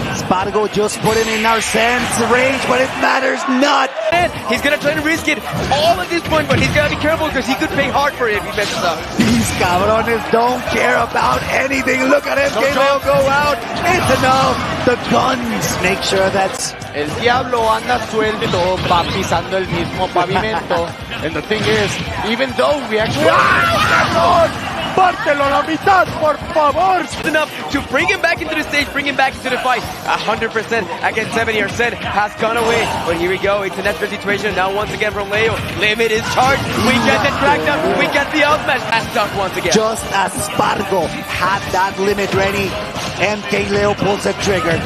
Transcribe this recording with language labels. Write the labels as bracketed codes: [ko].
[en] Spargo just put him in Arsene's range, but it matters not. And he's gonna try to risk it all at this point, but he's gotta be careful because he could pay hard for it if he messes up. These cabrones don't care about anything. Look at MkLeo go out. It's enough. The guns make sure that's... [es] El diablo anda suelto, va pisando el mismo pavimento. [en] And the thing is, even though we actually... [es] ¡Pártelo a la mitad, por favor! [en] Enough to bring him back into the stage, bring him back into the fight. 100% against 70. Arsene has gone away. But here we go. It's an extra situation. Now once again from Leo. Limit is charged. We get the crackdown. We get the outmatch. That's stuck once again. Just as Spargo had that limit ready, MkLeo pulls the trigger.